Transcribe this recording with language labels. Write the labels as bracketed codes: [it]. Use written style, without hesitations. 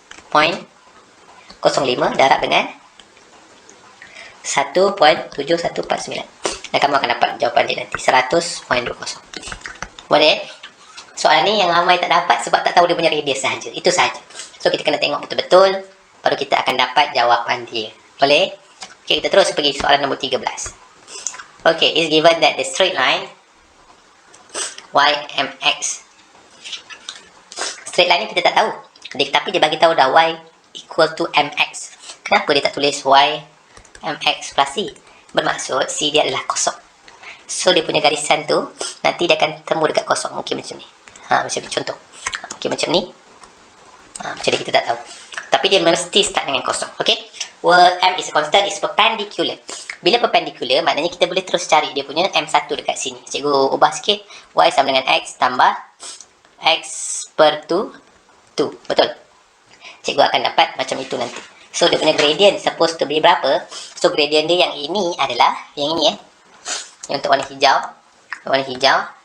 [ms] 31.05 darab dengan 1.7149. Dan kamu akan dapat jawapan dia nanti 100.20. Boleh? Soalan ni yang ramai tak dapat sebab tak tahu dia punya radius sahaja. Itu sahaja. So, kita kena tengok betul-betul. Baru kita akan dapat jawapan dia. Boleh? Okay, kita terus pergi soalan nombor 13. [en] Okay, it's given that the straight line YMX. [ms] Straight line ni kita tak tahu. Tapi dia bagi tahu dah Y equal to MX. Kenapa dia tak tulis Y MX plus C? Bermaksud C dia adalah kosong. So, dia punya garisan tu nanti dia akan temu dekat kosong. Mungkin macam ni. Macam ni contoh. Mungkin macam ni. Macam ni kita tak tahu. Tapi dia mesti start dengan kosong. Okay? [en] Well, M is a constant, is perpendicular. [ms] Bila perpendicular, maknanya kita boleh terus cari dia punya M1 dekat sini. Cikgu ubah sikit. Y sama dengan X tambah X per 2. Betul? Cikgu akan dapat macam itu nanti. So, dia punya gradient supposed to be berapa? So, gradient dia yang ini adalah, yang ini yang untuk warna hijau. Warna hijau.